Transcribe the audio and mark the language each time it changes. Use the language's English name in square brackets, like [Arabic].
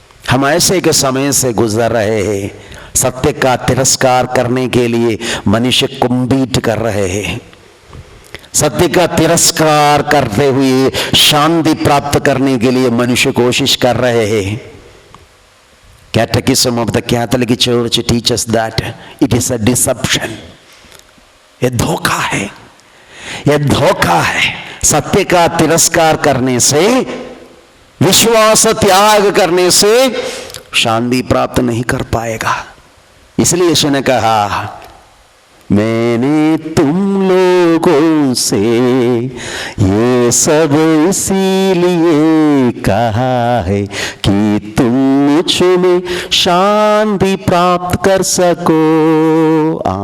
[Hindi] हम ऐसे एक समय से गुजर रहे हैं, सत्य का तिरस्कार करने के लिए मनुष्य कुंभीट कर रहे हैं। सत्य का तिरस्कार करते हुए शांति प्राप्त करने के लिए मनुष्य कोशिश कर रहे हैं। [English] Catechism of the Catholic Church teaches that it is a deception. [Hindi] ये धोखा है, ये धोखा है। सत्य का तिरस्कार करने से, विश्वास त्याग करने से शांति प्राप्त नहीं कर पाएगा। इसलिए यीशु ने कहा, मैंने तुम लोगों से ये सब इसीलिए कहा है कि तुम मुझ में शांति प्राप्त कर सको।